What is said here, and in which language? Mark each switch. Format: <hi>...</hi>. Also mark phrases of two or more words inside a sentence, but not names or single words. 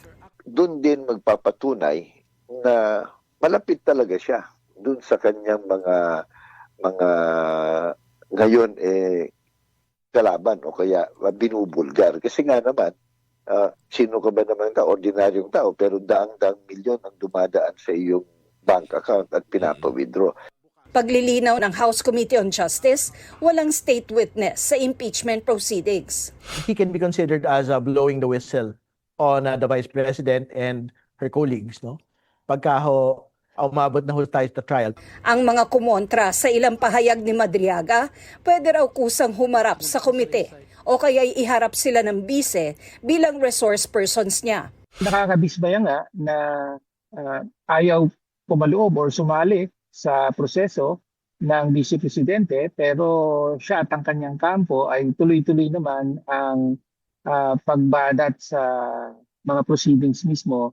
<tl>Doon din magpapatunay na malapit talaga siya doon sa kanyang mga ngayon kalaban o kaya binubulgar. Kasi nga naman, sino ka ba naman ordinaryong tao pero daang-daang milyon ang dumadaan sa iyong</tl> <en>bank account</en> <tl>at pinapa-withdraw. Paglilinaw ng House Committee on Justice, walang</tl> <en>state witness</en> <tl>sa</tl> <en>impeachment proceedings. He can be considered as blowing the whistle on the Vice President and her colleagues, no?</en> <tl>Pagka umabot na tayo sa trial. Ang mga kumontra sa ilang pahayag ni Madriaga, pwede raw kusang humarap sa komite o kaya'y iharap sila ng bise bilang</tl> <en>resource persons</en> <tl>niya. Nakakabisbaya nga na ayaw pumaloob or sumali sa proseso ng Vice Presidente pero siya at ang kanyang kampo ay tuloy-tuloy naman ang pagbadat sa mga proceedings mismo.</tl>